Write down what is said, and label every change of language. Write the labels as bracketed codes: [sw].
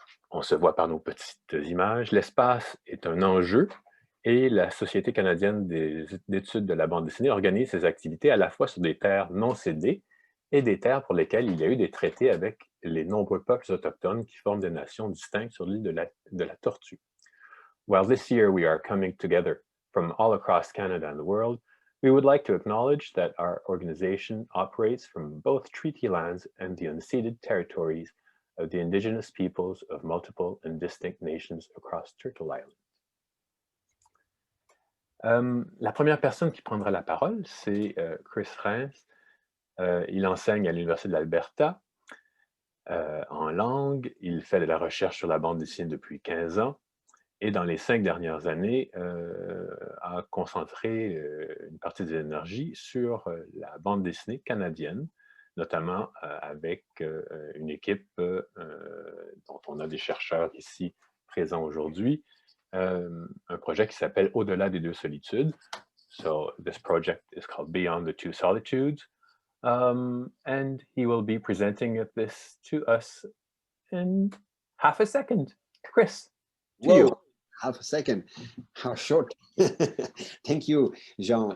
[fr] On se voit par nos petites images. L'espace est un enjeu et la Société canadienne d'études de la bande dessinée organise ses activités à la fois sur des terres non cédées et des terres pour lesquelles il y a eu des traités avec les nombreux peuples autochtones qui forment des nations distinctes sur l'île de la Tortue. [en] While this year we are coming together from all across Canada and the world, we would like to acknowledge that our organization operates from both treaty lands and the unceded territories of the Indigenous peoples of multiple and distinct nations across Turtle Island. [fr] La première personne qui prendra la parole, c'est Chris Reyns. Il enseigne à l'Université de l'Alberta en langue. Il fait de la recherche sur la bande dessinée depuis 15 ans. Et dans les 5 dernières années, a concentré une partie des énergies sur la bande dessinée canadienne, notamment avec une équipe dont on a des chercheurs ici présents aujourd'hui, un projet qui s'appelle Au-delà des deux solitudes. [en] So this project is called Beyond the Two Solitudes, and he will be presenting this to us in half a second. Chris, to Whoa, you. half a second. How short. Thank you, Jean.